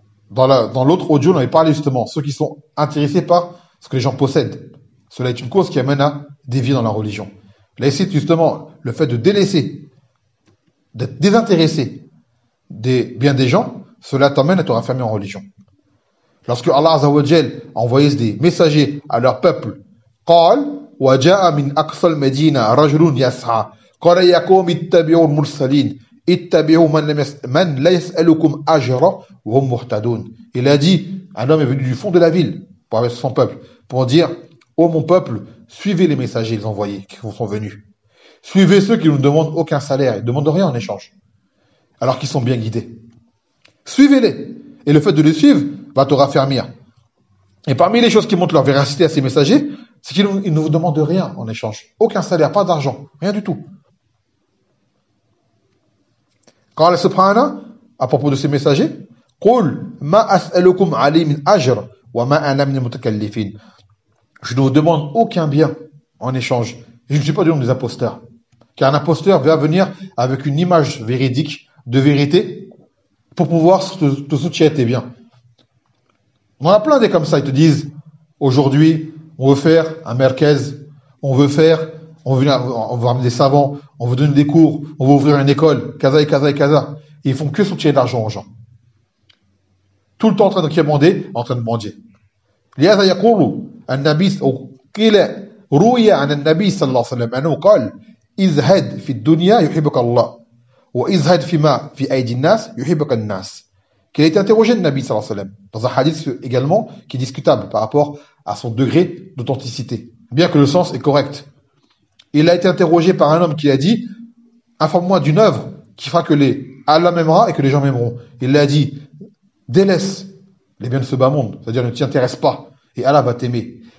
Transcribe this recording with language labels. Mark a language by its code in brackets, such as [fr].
[fr] Dans l'autre audio on avait parlé justement ceux qui sont intéressés par ce que les gens possèdent, cela est une cause qui amène à dévier dans la religion. Là ici justement le fait de délaisser, d'être désintéressé des biens des gens, cela t'amène à te raffermer en religion. Lorsque Allah Azza wa Jal a envoyé des messagers à leur peuple, [ar] قال وَجَاءَ مِنْ أَقْصَى الْمَدِينَةِ رَجُلٌ يَسْعَى قَالَ يَا قَوْمِ اتَّبِعُوا الْمُرْسَلِينَ اتَّبِعُوا مَنْ لَا يَسْأَلُكُمْ أَجْرًا وَهُمْ مُهْتَدُونَ. [fr] Il a dit, un homme est venu du fond de la ville pour avec son peuple, pour dire, ô mon peuple, suivez les messagers les envoyés qui vous sont venus. Suivez ceux qui ne demandent aucun salaire, ils ne demandent rien en échange, alors qu'ils sont bien guidés. Suivez-les. Et le fait de les suivre va te raffermir. Et parmi les choses qui montrent leur véracité à ces messagers, c'est qu'ils ne vous demandent rien en échange. Aucun salaire, pas d'argent, rien du tout. Quand Allah subhanahu à propos de ces messagers, [ar] قُلْ مَا أَسْأَلُكُمْ عَلِي مِنْ أَجْرٍ وَمَا أَنَا مِنْ مُتَكَلِّفِينَ. [fr] Je ne vous demande aucun bien en échange. Je ne suis pas du nom des imposteurs. Car un imposteur va venir avec une image véridique, de vérité, pour pouvoir te soutenir tes biens. On en a plein des comme ça, ils te disent, aujourd'hui, on veut faire un merkez, on veut amener des savants, on veut donner des cours, on veut ouvrir une école, kaza et kaza et kaza. Ils font que soutirer de l'argent aux gens. Tout le temps en train de demander, en train de mendier. [ar] لهذا يقول النبي أو قيل روي عن النبي صلى الله عليه وسلم أنه قال إزهد في الدنيا يحبك الله وإزهد فيما في أيدي الناس يحبك الناس. [fr] Qu'il a été interrogé le Nabi sallallahu alayhi wa sallam dans un hadith également qui est discutable par rapport à son degré d'authenticité, bien que le sens est correct. Il a été interrogé par un homme qui a dit informe-moi d'une œuvre qui fera que Allah m'aimera et que les gens m'aimeront. Il a dit délaisse les biens de ce bas monde, c'est-à-dire ne t'y intéresse pas et Allah va t'aimer.